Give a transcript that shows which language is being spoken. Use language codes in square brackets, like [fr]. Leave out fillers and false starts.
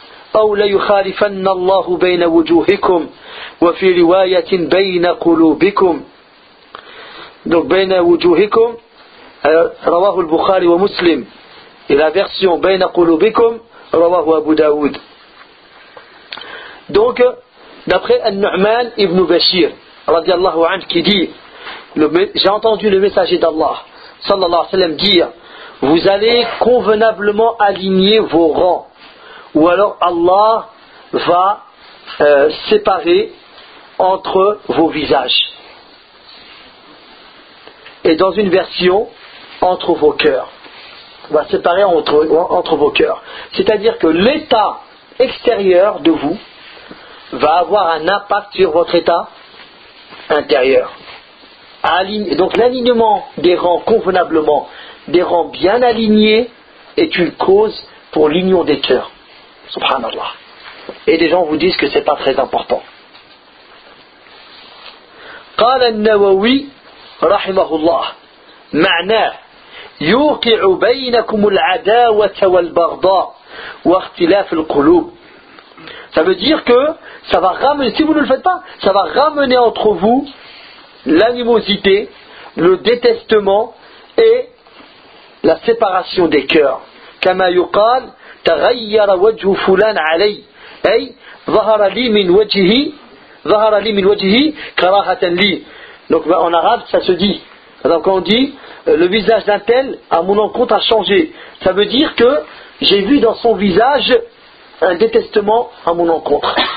[ar] أو ليخالفن الله بين وجوهكم وفي رواية بين قلوبكم [fr] donc [ar] بين وجوهكم رواه البخاري ومسلم [fr] et la version [ar] بين قلوبكم رواه أبو داود [fr] donc d'après [ar] النعمان ابن بشير رضي الله عنه [fr] qui dit j'ai entendu le messager d'Allah صلى الله عليه وسلم dire vous allez convenablement aligner vos rangs. Ou alors Allah va séparer entre vos visages. Et dans une version, entre vos cœurs. Va séparer entre vos cœurs. C'est-à-dire que l'état extérieur de vous va avoir un impact sur votre état intérieur. Donc l'alignement des rangs convenablement, des rangs bien alignés, est une cause pour l'union des cœurs. Subhanallah. Et des gens vous disent que c'est pas très important. [ar] قال النووي رحمه الله معناه يوقع بينكم العداوة والبغضاء واختلاف القلوب. [fr] Ça veut dire que ça va ramener, si vous ne le faites pas, ça va ramener entre vous l'animosité, le détestement et la séparation des cœurs. [ar] كما يقال تغير وجه فلان علي أي ظهر لي من وجهه كراهة لي [fr] Donc ben, en arabe, ça se dit. Donc quand on dit, le visage d'un tel, à mon encontre, a changé. Ça veut dire que j'ai vu dans son visage un détestement à mon encontre.